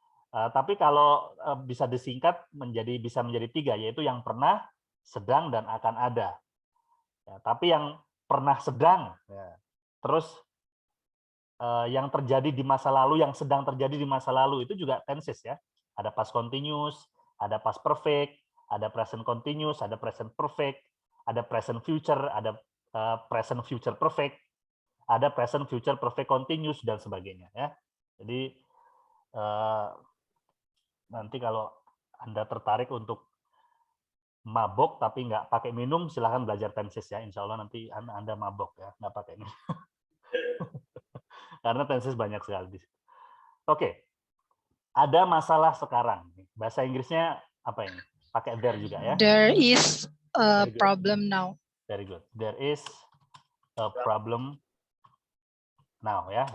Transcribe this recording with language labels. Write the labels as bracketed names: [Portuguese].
[Indonesian] Tapi kalau bisa disingkat bisa menjadi 3, yaitu yang pernah, sedang, dan akan ada. Ya, tapi yang pernah sedang, ya. Terus yang terjadi di masa lalu, yang sedang terjadi di masa lalu itu juga tenses ya. Ada past continuous, ada past perfect, ada present continuous, ada present perfect, ada present future, ada present future perfect, ada present future perfect continuous dan sebagainya ya. Jadi nanti kalau Anda tertarik untuk mabok tapi nggak pakai minum, silahkan belajar tenses ya. Insya Allah nanti Anda mabok ya, nggak pakai minum. Karena tenses banyak sekali. Oke, ada masalah sekarang. Bahasa Inggrisnya apa ini? Pakai there juga ya. [English] There is a Very good. problem now. Very good. There is a problem now ya.